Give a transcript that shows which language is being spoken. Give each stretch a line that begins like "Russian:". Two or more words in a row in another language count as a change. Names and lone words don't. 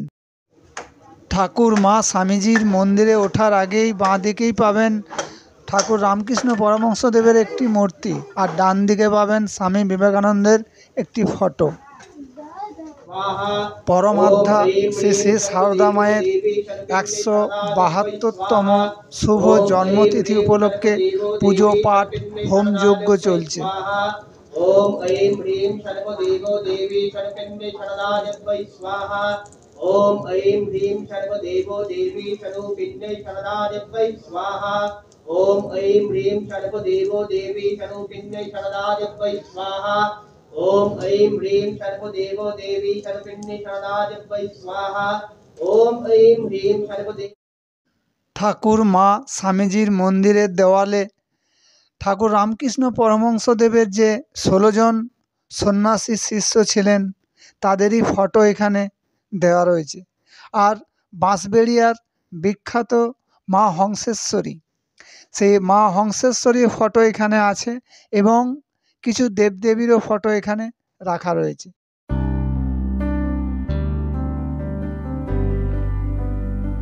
Bangla: ঠাকুর মা স্বামীজির মন্দিরে ওঠার আগেই বাঁ দিকেই পাবেন ঠাকুর রামকৃষ্ণ পরমহংসদেবের একটি মূর্তি, আর ডান দিকে পাবেন স্বামী বিবেকানন্দের একটি ফটো। পরমাধ্যা শ্রী শ্রী সারদা মায়ের 172তম শুভ জন্মতিথি উপলক্ষে পুজো পাঠ, হোম যজ্ঞ চলছে।
Sanskrit: ओम ऐं ह्रीं सर्वदेवो देवी सर्वपिण्डे शरदाजद्वै स्वाहा। ओम ऐं ह्रीं सर्वदेवो देवी सर्वपिण्डे शरदाजद्वै स्वाहा। ओम ऐं ह्रीं सर्वदेवो देवी सर्वपिण्डे शरदाजद्वै स्वाहा। ओम ऐं ह्रीं सर्वदेवो देवी सर्वपिण्डे शरदाजद्वै स्वाहा। ओम ऐं ह्रीं सर्वदेव।
Bangla: ঠাকুর মা স্বামীজির মন্দিরের দেওয়ালে ঠাকুর রামকৃষ্ণ পরমহংসদেবের যে 16 জন সন্ন্যাসী শিষ্য ছিলেন তাদেরই ফটো এখানে দেওয়া রয়েছে। আর বাঁশবেড়িয়ার বিখ্যাত মা হংসেশ্বরী, সেই মা হংসেশ্বরীর ফটো এখানে আছে এবং কিছু দেবদেবীরও ফটো এখানে রাখা রয়েছে।